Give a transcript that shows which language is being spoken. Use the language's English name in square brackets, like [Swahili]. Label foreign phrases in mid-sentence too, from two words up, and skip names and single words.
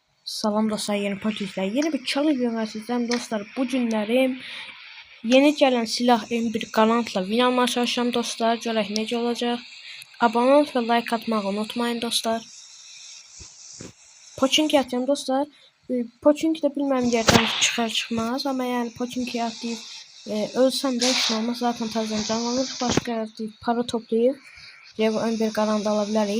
[Turkish] Salam dostlar, yeni podcast'ler, yeni bir challenge sizden dostlar. Bu günlerim yeni gelen silah M1 Garandla win almaya çalışacağım dostlar. [Azerbaijani] Görək necə olacaq. [Turkish] Abone ol ve like atmayı unutmayın dostlar. Pochinki atacağım dostlar. Pochinki de bilmem yerden çıkar çıkmaz ama yani Pochinki atlayıp ölsem de hiç olmaz. Zaten tarzan can olur. Başka atlayıp para toplayıp M1 Garand alabiliriz.